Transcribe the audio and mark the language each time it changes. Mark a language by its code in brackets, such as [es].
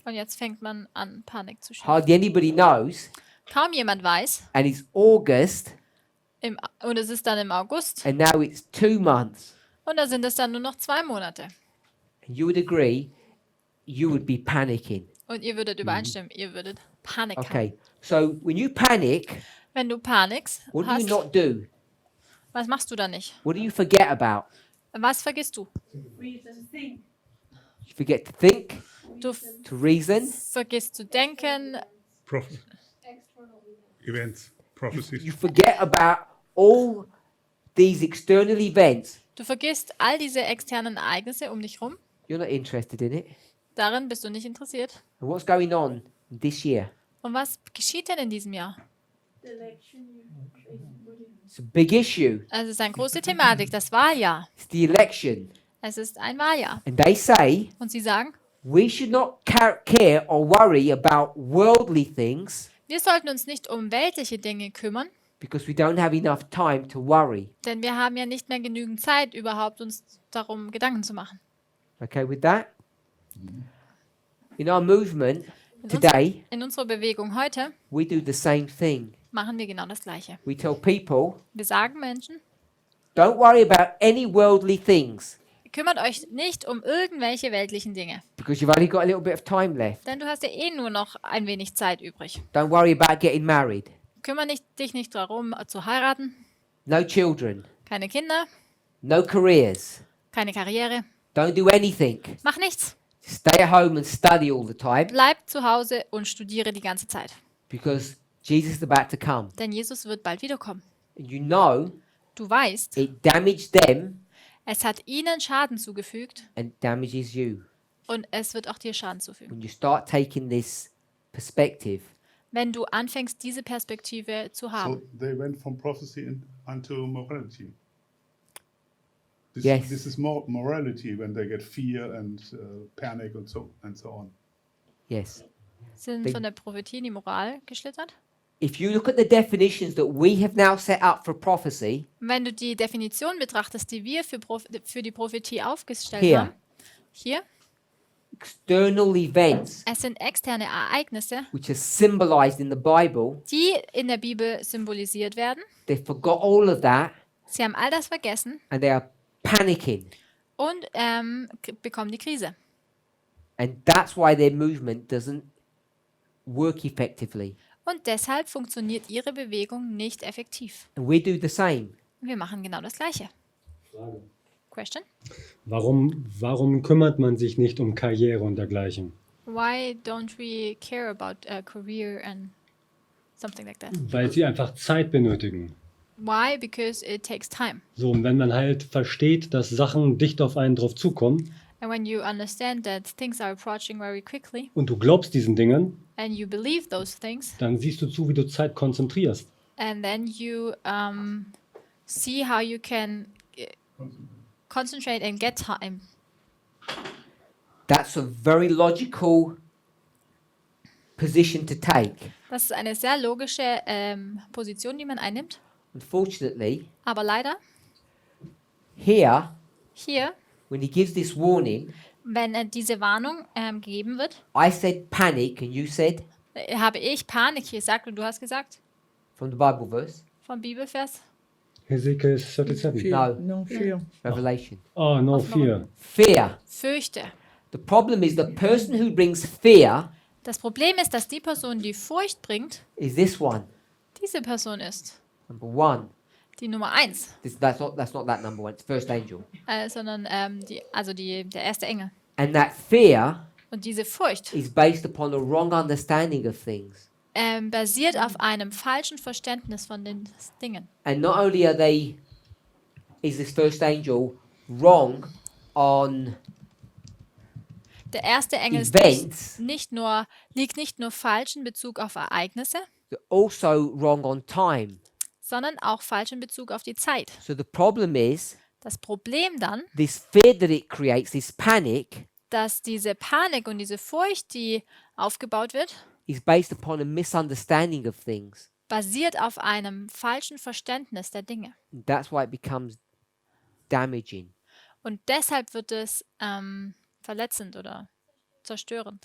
[de] Und jetzt fängt man an, Panik zu schieben. [en] Hardly anybody knows, [de] Kaum jemand weiß. [en] and it's August, [de] Und es ist dann im August. [en] and now it's 2 months. [de] Und da sind es dann nur noch 2 Monate. [en] And you would agree, you would be panicking. [de] Und ihr würdet übereinstimmen, ihr würdet Panik haben. [en] Okay, so when you panic, [de] Wenn du Panik [en] what do you [de] hast, [en] not do? [de] was machst du dann nicht? [en] What do you forget about? [de] Was vergisst du? [en] You forget to think, [de] Du [en] to reason. [de] vergisst zu denken, [en] Events, prophecies. You forget about all these external events. [de] du vergisst all diese externen Ereignisse um dich rum. [en] You're not interested in it. [de] Darin bist du nicht interessiert. [en] And what's going on this year? [de] Und was geschieht denn in diesem Jahr? [en] It's a big issue. [de] Es ist eine große Thematik, das Wahljahr. [en] It's the election. [de] Es ist ein Wahljahr. [en] And they say [de] Und sie sagen, [en] we should not care or worry about worldly things [de] wir sollten uns nicht um weltliche Dinge kümmern, [en] because we don't have enough time to worry. [de] denn wir haben ja nicht mehr genügend Zeit, überhaupt uns darum Gedanken zu machen. [en] Okay with that? In our movement today, [de] In unserer Bewegung heute [en] we do the same thing. [de] machen wir genau das Gleiche. [en] We tell people, [de] Wir sagen Menschen, [en] don't worry about any worldly things [de] kümmert euch nicht um irgendwelche weltlichen Dinge, [en] because you've only got a little bit of time left. [de] denn du hast ja eh nur noch ein wenig Zeit übrig. [en] Don't worry about getting married. [de] Dich nicht darum, zu heiraten, [en] No children. [de] keine Kinder, [en] No careers. [de] keine Karriere, [en] Don't do anything. [de] mach nichts. [en] Stay at home and study all the time [de] Bleib zu Hause und studiere die ganze Zeit, [en] because Jesus is about to come. [de] denn Jesus wird bald wiederkommen. [en] And you know [de] Du weißt, [en] it damaged them [de] es hat ihnen Schaden zugefügt [en] and damages you. [de] und es wird auch dir Schaden zufügen. [en] When you start taking this perspective, [de] Wenn du anfängst, diese Perspektive zu [en] So [de] haben. [en] they went from prophecy unto morality. Yes. This is more morality when they get fear and panic and so on. yes. [de] Sind [en] They- [de] von der Prophetie in die Moral geschlittert. [en] If you look at the definitions that we have now set up for prophecy, [de] Wenn du die Definition betrachtest, die wir für die Prophetie aufgestellt Hier. haben, hier, [en] external events [de] es sind externe Ereignisse, [en] which are symbolized in the Bible, [de] die in der Bibel symbolisiert werden. [en] they forgot all of that [de] Sie haben all das vergessen [en] and they are panicking. [de] und bekommen die Krise. [en] And that's why their movement doesn't work effectively. [de] Und deshalb funktioniert ihre Bewegung nicht effektiv. [en] And we do the same. [de] Wir machen genau das Gleiche. Frage. [en] Question? [de] Warum kümmert man sich nicht um Karriere und dergleichen? [en] Why don't we care about a career and something like that? [de] Weil sie einfach Zeit benötigen. [en] Why? Because it takes time. [de] So, und wenn man halt versteht, dass Sachen dicht auf einen drauf zukommen [en] And when you understand that things are approaching very quickly [de] und du glaubst diesen Dingen, [en] and you believe those things, [de] dann siehst du zu, wie du Zeit konzentrierst. [en] and then you see how you can concentrate and get time. That's a very logical position to take. [de] Das ist eine sehr logische Position, die man einnimmt. [en] Unfortunately, [de] Aber leider, [en] here, [de] hier, [en] when he gives this warning, [de] wenn diese Warnung gegeben wird, [en] I said panic and you said [de] habe ich Panik gesagt und du hast gesagt, [en] from the Bible verse. [de] vom Bibelvers, Hesekiel 37. [en] No, No fear. Revelation. Oh, no fear. Fear. [de] fürchte. [en] The problem is the person who brings fear [de] Das Problem ist, dass die Person, die Furcht bringt, [en] is this one, [de] diese Person ist. [en] number one. [de] Die Nummer 1, [en] That's not that number one. It's first angel. [de] sondern der erste Engel. [en] And that fear [de] Und diese Furcht [en] is based upon a wrong understanding of things. [de] basiert auf einem falschen Verständnis von den Dingen. [en] And not only is this first angel wrong on [de] Der erste Engel ist [en] events, [de] liegt nicht nur falsch in Bezug auf Ereignisse, [en] they're also wrong on time. [de] sondern auch falsch in Bezug auf die Zeit. [en] So the problem is [de] Das Problem dann, [en] this fear that it creates, this panic, [de] dass diese Panik und diese Furcht, die aufgebaut wird, [en] is based upon a misunderstanding of things. [de] basiert auf einem falschen Verständnis der Dinge. [en] That's why it becomes damaging. [de] Und deshalb wird es verletzend oder zerstörend.